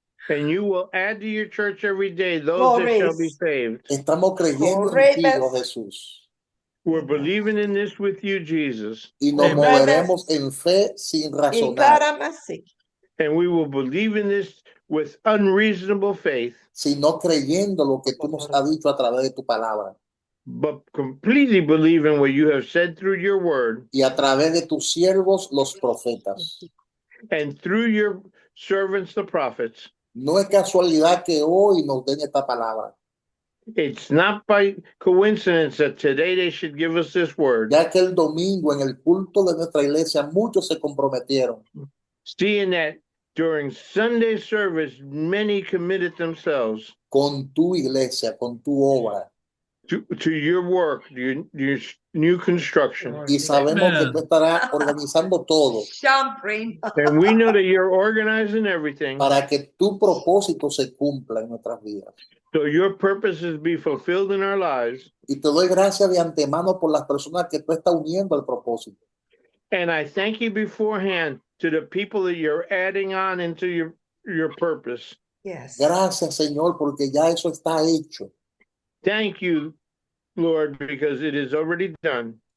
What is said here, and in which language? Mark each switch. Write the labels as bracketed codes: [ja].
[en] And you will add to your church every day those that shall be saved. [es] Estamos creyendo en ti, oh Jesús, [en] We're believing in this with you, Jesus. [es] y nos [en] Amen. [es] moveremos en fe sin razonar, [en] And we will believe in this with unreasonable faith, [es] sino creyendo lo que tú nos has dicho a través de tu palabra [en] but completely believe in what you have said through your word [es] y a través de tus siervos, los profetas. [en] and through your servants, the prophets. [es] No es casualidad que hoy nos den esta palabra, [en] It's not by coincidence that today they should give us this word, [es] ya que el domingo en el culto de nuestra iglesia muchos se comprometieron [en] seeing that during Sunday service, many committed themselves [es] con tu iglesia, con tu obra. [en] to your work, your new construction. [es] Y sabemos que tú estarás organizando todo [en] And we know that you're organizing everything [es] para que tu propósito se cumpla en nuestras vidas. [en] so your purposes be fulfilled in our lives. [es] Y te doy gracias de antemano por las personas que tú estás uniendo al propósito. [en] And I thank you beforehand to the people that you're adding on into your purpose. [es] Gracias, Señor, porque ya eso está hecho. [en] Thank you, Lord, because it is already done.